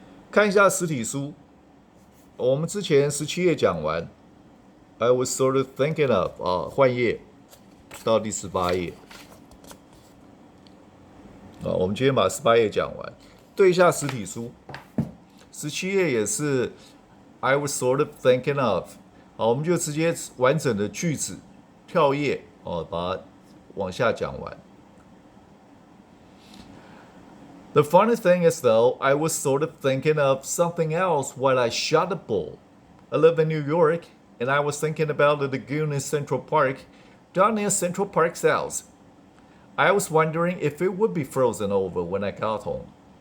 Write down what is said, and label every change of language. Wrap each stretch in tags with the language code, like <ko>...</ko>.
<zh>看一下实体书，我们之前17页讲完，</zh> <en>I was sort of thinking of</en> <zh>换页到第18页。我们今天把18页讲完，对一下实体书。 17页也是</zh> <en>I was sort of thinking of。</en> <zh>好，我们就直接完整的句子跳页把它往下讲完。</zh> <en>The funny thing is, though, I was sort of thinking of something else while I shot the bull. I live in New York, and I was thinking about the lagoon in Central Park, down near Central Park South. I was wondering if it would be frozen over when I got home.</en>